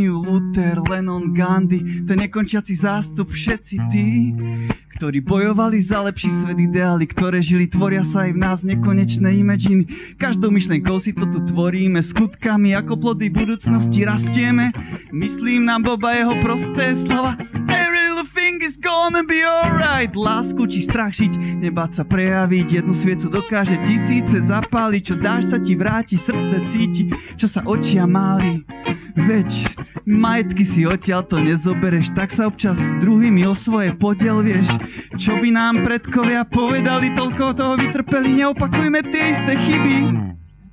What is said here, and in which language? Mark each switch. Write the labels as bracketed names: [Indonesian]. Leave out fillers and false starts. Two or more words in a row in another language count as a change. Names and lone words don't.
[Slovak] Luther, Lennon, Gandhi, ten nekončiaci zástup, všetci tí, ktorí bojovali za lepší svet, ideály, ktoré žili, tvoria sa aj v nás nekonečné imaginy. Každou myšlienkou si to tu tvoríme, skutkami ako plody budúcnosti rastieme. Myslím na Boba, jeho prosté slova. [English] Every little thing is gonna be alright. [Slovak] Lásku či strach žiť, nebáť sa prejaviť. Jednu sviecu dokáže tisíce zapáliť. Čo dáš, sa ti vráti, srdce cíti, čo sa očia máli. Veď majetky si odtiaľ to nezobereš, tak sa občas s druhými o svoje podiel, vieš. Čo by nám predkovia povedali, toľko toho vytrpeli, neopakujme tie isté chyby.